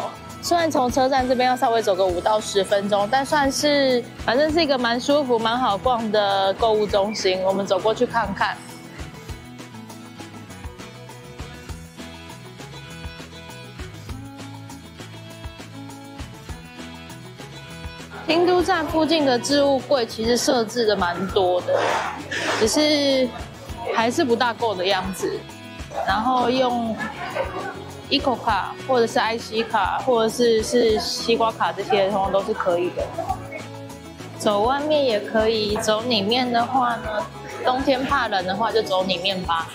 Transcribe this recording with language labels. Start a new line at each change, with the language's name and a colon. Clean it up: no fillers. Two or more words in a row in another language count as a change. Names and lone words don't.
Chinese: 雖然從車站這邊要稍微走個5到10分鐘，但反正是一個蠻舒服、蠻好逛的購物中心。我們走過去看看。京都站附近的置物櫃其實設置的蠻多的，只是還是不大夠的樣子。然後用 Eco 卡或者是 IC 卡或者是西瓜卡，這些通常都是可以的。走外面也可以，走裡面的話呢，冬天怕冷的話就走裡面吧。